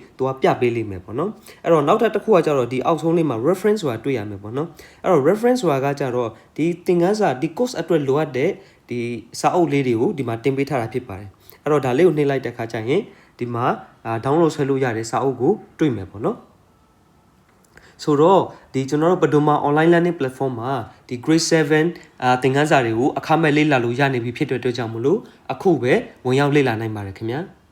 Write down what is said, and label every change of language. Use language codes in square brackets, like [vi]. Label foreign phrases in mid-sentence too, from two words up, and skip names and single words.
[my] သူကပြပေးလိမ့်မယ်ပေါ့နော်အဲ့တော့နောက်ထပ်တစ်ခုကကြတော့ဒီအောက်ဆုံးလေးမှာ reference ဆိုတာတွေ့ရမယ်ပေါ့နော်အဲ့တော့ reference ဆိုတာကကြတော့ဒီသင်ခန်းစာဒီ course အတွက်လိုအပ်တဲ့ဒီစာအုပ်လေးတွေကိုဒီမှာတင်ပေးထားတာဖြစ်ပါတယ်အဲ့တော့ဒါလေးကိုနှိပ်လိုက်တဲ့ခါကျရင်ဒီမှာdownload ဆွဲလို့ရတဲ့စာအုပ်ကိုတွေ့မယ်ပေါ့နော်ဆိုတော့ဒီကျွန်တော်တို့ Padoma [en] online learning platform [my] မှာဒီ grade 7သင်ခန်းစာတွေကိုအခမဲ့လေ့လာလို့ရနေပြီဖြစ်တဲ့အတွက်ကြောင့်မလို့အခုပဲဝင်ရောက်လေ့လာနိုင်ပါတယ်ခင်ဗျာ